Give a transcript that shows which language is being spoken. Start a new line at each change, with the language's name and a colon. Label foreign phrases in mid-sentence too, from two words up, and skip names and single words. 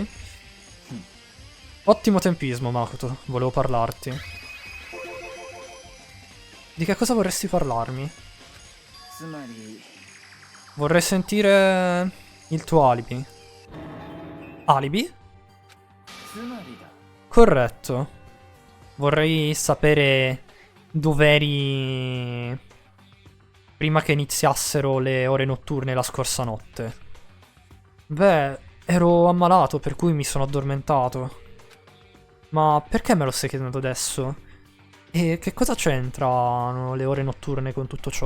Italian: Ottimo tempismo, Makoto, volevo parlarti. Di che cosa vorresti parlarmi?
Japanese: つまり
Italian: Vorrei sentire il tuo alibi. Alibi?
Japanese: つまりだ
Italian: Corretto. Vorrei sapere dov'eri prima che iniziassero le ore notturne la scorsa notte. Beh, ero ammalato per cui mi sono addormentato. Ma perché me lo stai chiedendo adesso? E che cosa c'entrano le ore notturne con tutto ciò?